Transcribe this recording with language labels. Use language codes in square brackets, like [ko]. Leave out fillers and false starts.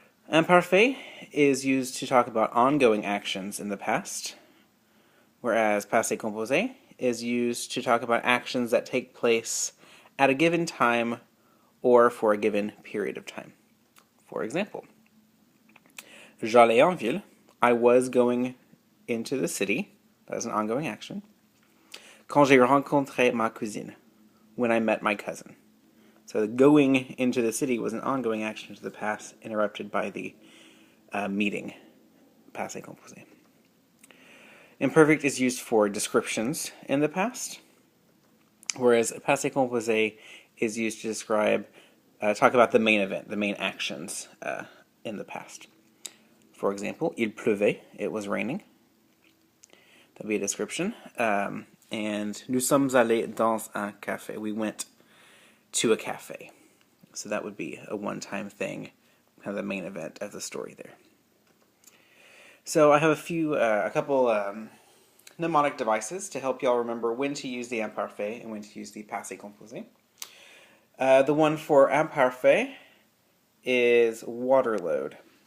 [en] Imparfait is used to talk about ongoing actions in the past, whereas passé composé is used to talk about actions that take place at a given time or for a given period of time. For example, [fr] j'allais en ville. [en] I was going into the city. That is an ongoing action. [fr] Quand j'ai rencontré ma cousine. [en] When I met my cousin. So the going into the city was an ongoing action to the past, interrupted by the meeting. Passé composé. Imperfect is used for descriptions in the past, whereas passé composé is used to describe, talk about the main event, the main actions in the past. For example, [fr] il pleuvait, [en] it was raining. That would be a description. And [fr] nous sommes allés dans un café, [en] we went to a cafe. So that would be a one-time thing, kind of the main event of the story there. So I have a couple mnemonic devices to help y'all remember when to use the imparfait and when to use the passé composé. The one for imparfait is water load.